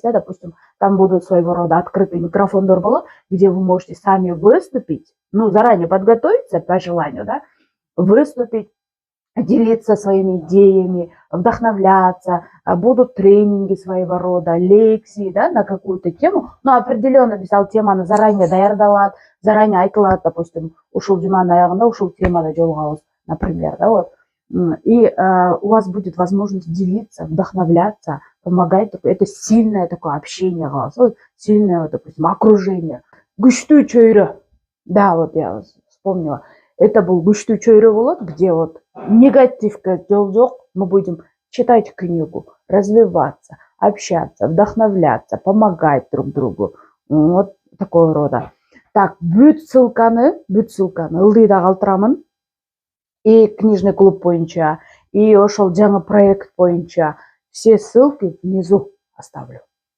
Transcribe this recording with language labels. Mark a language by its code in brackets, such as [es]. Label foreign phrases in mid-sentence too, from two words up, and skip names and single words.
[ru] Да, допустим, там будут своего рода открытый микрофон Дорбало, где вы можете сами выступить, ну, заранее подготовиться по желанию, да, выступить, делиться своими идеями, вдохновляться, будут тренинги своего рода, лекции, да, на какую-то тему, но определенно писал [ky] теманы заранее даярдалат, заранее айтылат, допустим, ушул жуманын аягында ушул темада жолугабыз, [ru] например, да, вот. И у вас будет возможность делиться, вдохновляться, помогать. Это сильное такое общение, вот, сильное, вот, допустим, окружение. [ky] Күчтүү чөйрө. Да, [ru] вот я вспомнила. Это был [ky] күчтүү чөйрө болот, [ru] где вот негативка [ky] жол жок. [ru] Мы будем читать книгу, развиваться, общаться, вдохновляться, помогать друг другу. Вот такого рода. Так, [ky] бүт ссылканы ылдыйда калтырамын. [ru] И книжный клуб боюнча, и [ky] ошол жаңы проект боюнча [ru] все ссылки внизу оставлю.